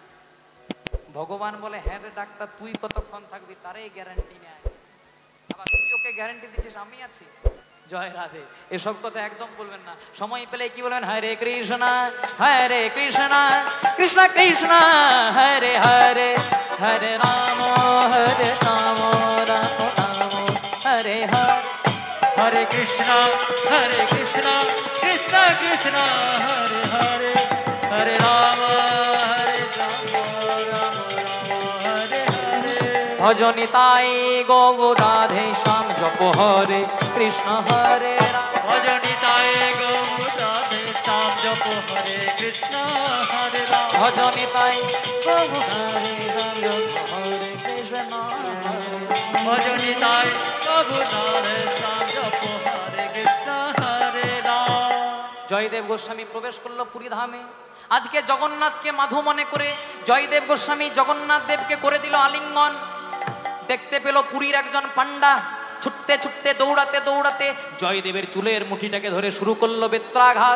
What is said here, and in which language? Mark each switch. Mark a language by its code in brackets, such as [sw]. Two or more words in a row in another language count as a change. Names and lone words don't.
[bn] ভগবান বলে হ্যাঁ রে ডাক্তার, তুই কতক্ষণ থাকবি তারে গ্যারান্টি নেয়, আবার তুই ওকে গ্যারান্টি দিচ্ছিস আমি আছি। জয় রাধে। এসব কথা একদম বলবেন না। সময় পেলে কি বলবেন? [sa] হরে কৃষ্ণ হরে কৃষ্ণ কৃষ্ণ কৃষ্ণ হরে হরে, হরে রাম রাম রাম হরে হরে। हरे कृष्णा कृष्ण कृष्ण हरे हरे, हरे राम राम हरे हरे। [bn] ভজনিতাই গৌ রাধে শ্যাম জপ হরে কৃষ্ণ হরে রাম। ভজনিতায় গৌ রাধে শ্যাম জপ হরে কৃষ্ণ হরে রাম। ভজনিতাই গৌ রাধে শ্যাম জপ হরে কৃষ্ণ হরে। ভজনিতায় গৌ রাধে শ্যাম জপ হরে কৃষ্ণ হরে রাম। জয়দেব গোস্বামী প্রবেশ করলো পুরী ধামে। আজকে জগন্নাথকে মাধু মনে করে জয়দেব গোস্বামী জগন্নাথ দেবকে করে দিল আলিঙ্গন। দেখতে পেল পুরীর একজন পান্ডা ছুটতে ছুটতে দৌড়াতে দৌড়াতে জয়দেবের চুলের মুঠিটাকে ধরে শুরু করলো বেত্রাঘাত।